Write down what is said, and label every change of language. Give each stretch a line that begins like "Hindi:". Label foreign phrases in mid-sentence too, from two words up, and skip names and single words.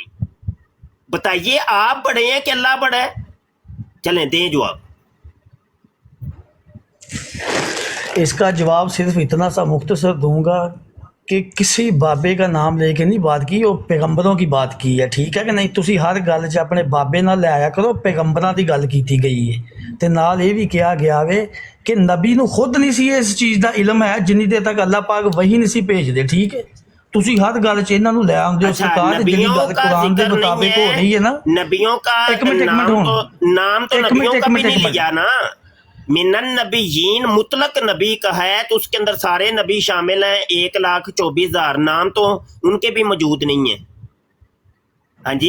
Urdu: بتائیے آپ بڑے ہیں کہ اللہ بڑا ہے؟ چلیں دیں جواب۔ اس کا جواب صرف اتنا سا مختصر دوں گا کہ کسی بابے کا نام لے کے نہیں بات کی، وہ پیغمبروں کی بات کی ہے، ٹھیک ہے کہ نہیں؟
Punjabi: تسی ہر گل 'ਚ اپنے بابے نہ لے آیا کرو، پیغمبراں دی گل کیتی گئی ہے، تے نال یہ بھی کہا گیا وے کہ نبی نو خود نہیں سی اس چیز دا علم ہے جنی دیر تک اللہ پاک وہی نہیں سی بھیج دے، ٹھیک ہے؟ تسی ہر گل 'ਚ انہاں نو لے آندے ہو، سرکار جڑی گل قرآن دے مطابق ہو رہی ہے نا،
Urdu: نبیوں کا ایک منٹ نام تو نبیوں کا بھی نہیں لیا نا،
Arabic: من النبیین
Urdu: مطلق نبی کا ہے تو اس کے اندر سارے نبی شامل ہیں، 1,24,000 نام تو ان کے بھی موجود نہیں ہیں۔ ہاں جی